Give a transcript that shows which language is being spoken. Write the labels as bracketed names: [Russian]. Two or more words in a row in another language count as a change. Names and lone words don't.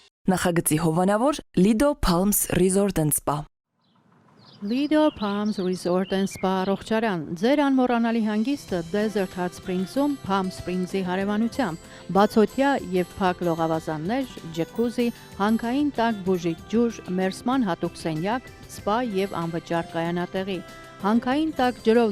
[Armenian] Նախագծի հովանավոր Lido Palms Resort and Spa։ Lido Palms Resort and Spa առողջարան, ձեր անմոռանալի հանգիստը Desert Hot Springs-ում Palm Springs-ի հարևանությամբ, բացօթյա եւ փակ լողավազաններ, ջեկուզի, հանքային տաք բուժիչ ջուր, մերսման հատուկ սենյակ, սպա եւ անվճար կայանատեղի։ Հանքային տաք ջրով